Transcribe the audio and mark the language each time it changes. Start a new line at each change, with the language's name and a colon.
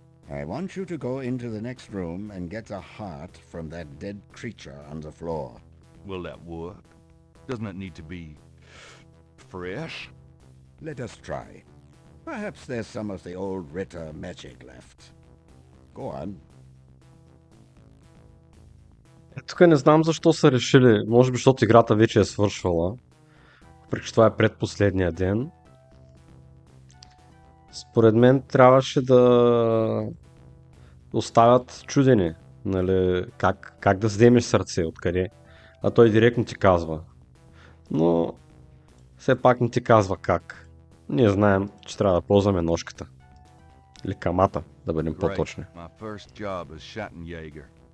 English: I want you to go into the next room and get a heart from that dead creature on the floor. Will that work? Doesn't it need to be... fresh? Let us try. Perhaps there's some of the old Ritter magic left. Go on.
Bulgarian: Тук не знам защо са решили, може би защото играта вече е свършвала, въпреки че това е предпоследния ден. Според мен трябваше да оставят чудене, нали, как да вземеш сърце, откъде, а той директно ти казва. Но все пак не ти казва как. Ние знаем, че трябва да ползваме ножката. Или камата, да бъдем по-точни.
English: My first job as Schattenjäger.